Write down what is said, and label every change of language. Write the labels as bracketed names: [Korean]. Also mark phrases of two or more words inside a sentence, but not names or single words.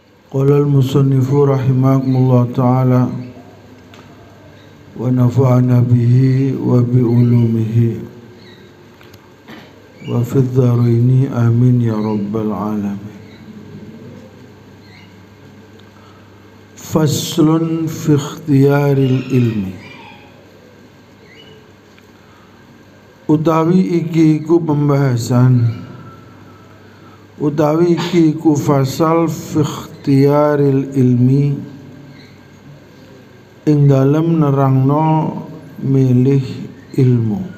[Arabic] قال المصنف رحمه الله تعالى ونفعنا به وبعلومه وفي الدارين آمين يا رب العالمين. فصل في اختيار العلم. [Javanese] Utawi iki iku pembahasan, utawi iki iku [Arabic] فصل في اختيار العلم, [Javanese] ing dalem nerangno milih ilmu.